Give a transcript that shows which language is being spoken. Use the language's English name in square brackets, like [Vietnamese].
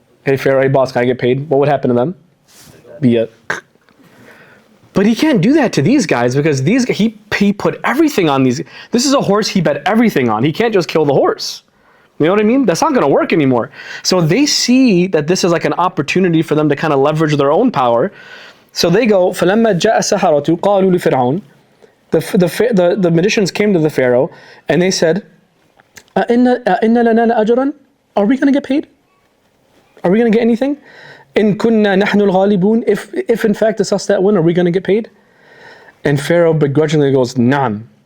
[English] Hey, Pharaoh, hey, boss, can I get paid? What would happen to them? But he can't do that to these guys because he put everything on these. This is a horse he bet everything on. He can't just kill the horse. You know what I mean? That's not going to work anymore. So they see that this is like an opportunity for them to kind of leverage their own power. So they go, [Arabic] فَلَمَّا جَاءَ السَّحَرَةُ قَالُوا لِفِرْعَوْنَ. [English] The magicians came to the Pharaoh and they said, [Arabic] أَإِنَّ لَنَا لَأَجْرًا? [English] Are we going to get paid? Are we going to get anything? [Arabic] إِن كُنَّا نَحْنُ الْغَالِبُونَ. [English] If in fact it's us that win, are we going to get paid? And Pharaoh begrudgingly goes, Naam.